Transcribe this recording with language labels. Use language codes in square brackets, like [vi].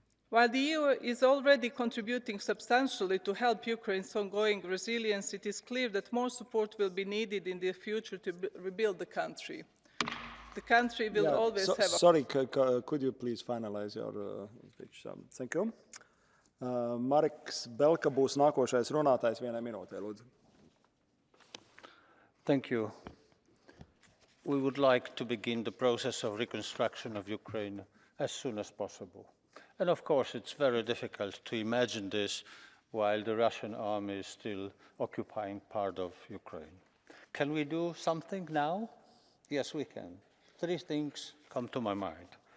[en] While the EU is already contributing substantially to help Ukraine's ongoing resilience, it is clear that more support will be needed in the future to rebuild the country. The country will always have... Sorry, could you please finalize your speech? Thank you. [lv] Mareks Belka būs nākošais runātājs 1 minūtē, lūdzu. [en] Thank you. We would like to begin the process of reconstruction of Ukraine as soon as possible. And of course, it's very difficult to imagine this while the Russian army is still occupying part of Ukraine. Can we do something now? Yes, we can. 3 things come to my mind.